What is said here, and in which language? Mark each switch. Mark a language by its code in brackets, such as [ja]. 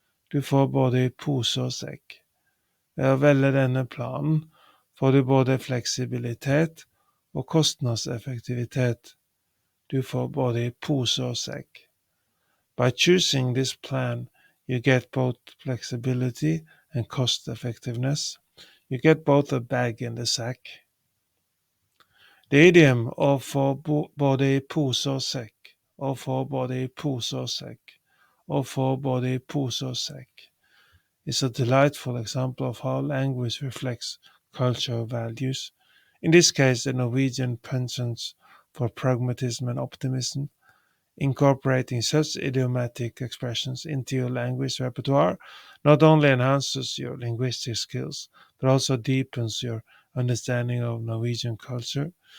[no] Du får både i pose og sekk. Ved å velge denne planen får du både fleksibilitet og kostnadseffektivitet. Du får både i pose og sekk. [en] By choosing this plan, you get both flexibility and cost effectiveness. You get both a bag and a sack. The idiom [no] å få både i pose og sekk, [en] å få både i pose og sekk, å få både i pose og sekk, is a delightful example of how language reflects cultural values. In this case, the Norwegian penchant for pragmatism and optimism. Incorporating such idiomatic expressions into your language repertoire not only enhances your linguistic skills, but also deepens your understanding of Norwegian culture.